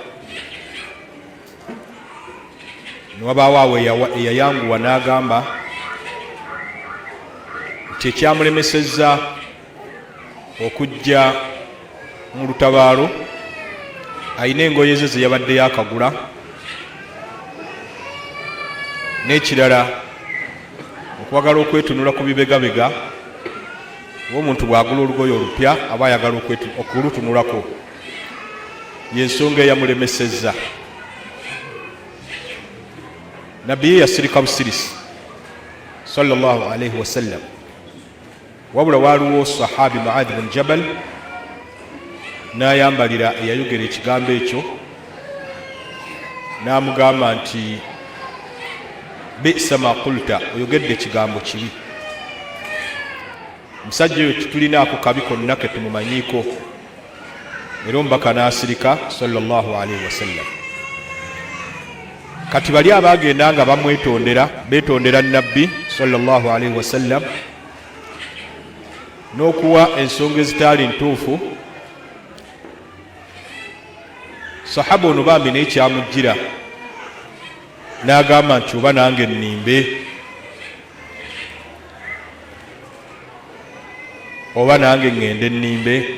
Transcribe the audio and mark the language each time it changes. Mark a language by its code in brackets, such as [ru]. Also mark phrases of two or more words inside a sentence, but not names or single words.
[lg] Ne wabaawo awo eyayanguwa n'agamba nti ekyamulemesezza okujja mu lutabaalo ayina engoye ze yabadde yakagula, n'ekirala okwagala okwetunula ku bibegabega. Omuntu bw'agula olugoye olupya aba ayagala okulutunulako, yensonga eyamulemesezza. Nabbi yasirika busirisi [ar] صلى الله عليه وسلم, [lg] wabula waaliwo sahabi Mu'adh bin Jabal n'ayambalira eyayogera ekigambo ekyo, n'amugamba nti [ar] بئس ما قلت, [lg] oyogedde ekigambo kibi. Omusajja oyo tulinaako kabi konna ke tumumanyiiko. Era omubaka n'asirika [ar] صلى الله عليه وسلم. [lg] Kati bali abaagenda nga bamwetondera, beetondera Nabbi [ar] صلى الله عليه وسلم [lg] n'okuwa ensonga ezitaali ntuufu. Sahaba ono bambi naye kyamujjira n'agamba nti oba nange nnimbe, oba nange ŋŋende nnimbe.